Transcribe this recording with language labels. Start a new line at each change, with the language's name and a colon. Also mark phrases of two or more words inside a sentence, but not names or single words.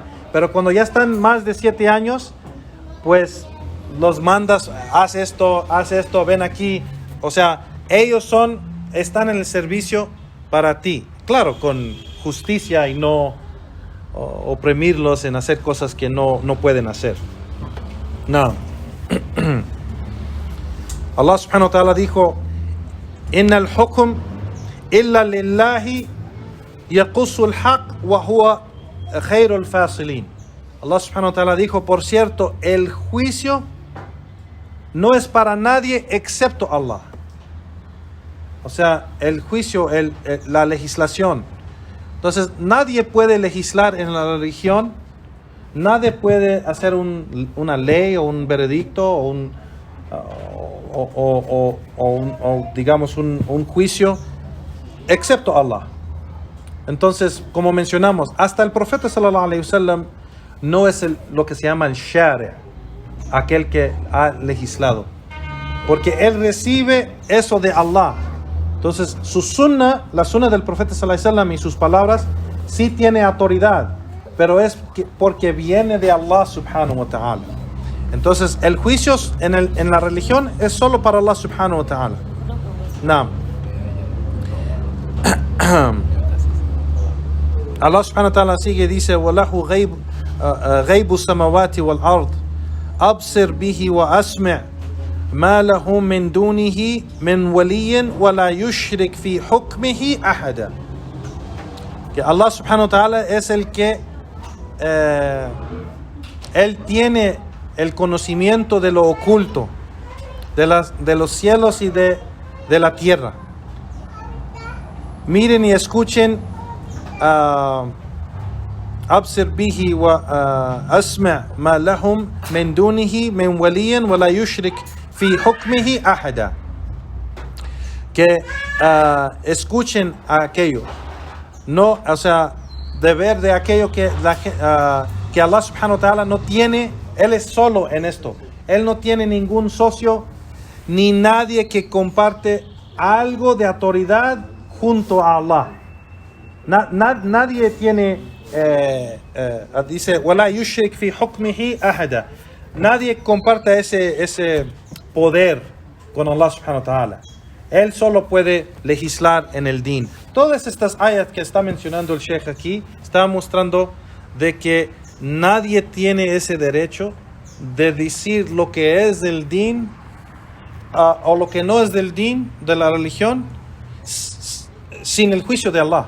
Spanish: Pero cuando ya están más de 7 años, pues los mandas, haz esto, ven aquí. O sea, ellos están en el servicio para ti. Claro, con justicia y no oprimirlos en hacer cosas que no pueden hacer. No.
Arabic: الله سبحانه وتعالى dijo: إن الحكم إلا لله يقص الحق وهو خير الفاصلين. الله سبحانه وتعالى
Spanish: dijo: por cierto, el juicio no es para nadie excepto Allah. O sea, el juicio, la legislación. Entonces, nadie puede legislar en la religión, nadie puede hacer una ley o un veredicto o digamos un juicio, excepto Allah. Entonces, como mencionamos, hasta el profeta
Arabic: صلى الله عليه وسلم
Spanish: no es lo que se llama el shari', aquel que ha legislado, porque él recibe eso de Allah. Entonces, su sunnah, la sunnah del profeta
Arabic: صلى الله عليه وسلم
Spanish: y sus palabras, sí tiene autoridad, pero es porque viene de
Arabic: الله سبحانه وتعالى.
Spanish: Entonces, el juicio en la religión es solo para
Arabic: الله سبحانه وتعالى. نعم. الله سبحانه وتعالى
Spanish: sigue, dice:
Arabic: وَلَهُ غَيْبُ السَّمَوَاتِ وَالْأَرْضِ أَبْصِرْ بِهِ وَأَسْمِعْ مَا لَهُ مِنْ دُونِهِ مِنْ وَلِيٍّ وَلَا يُشْرِكْ فِي حُكْمِهِ أَحَدًا.
Spanish: Que
Arabic: الله سبحانه وتعالى
Spanish: es el que Él tiene el conocimiento de lo oculto, de los cielos y de la tierra. Miren y escuchen.
Arabic: أبصر به وأسمع ما لهم من دونه من ولي ولا يشرك في حكمه أحدا.
Spanish: Que escuchen a aquello, no, o sea, de ver de aquello que
Arabic: الله سبحانه وتعالى
Spanish: no tiene. Él es solo en esto. Él no tiene ningún socio ni nadie que comparte algo de autoridad junto a Allah. Nadie tiene, dice,
Arabic: وَلَا يُشْرِكْ فِي حُكْمِهِ أَحَدًا.
Spanish: Nadie comparte ese poder con
Arabic: الله سبحانه وتعالى.
Spanish: Él solo puede legislar en el din. Todas estas ayat que está mencionando el Sheikh aquí, está mostrando de que nadie tiene ese derecho de decir lo que es del din o lo que no es del din, de la religión, sin el juicio de Allah.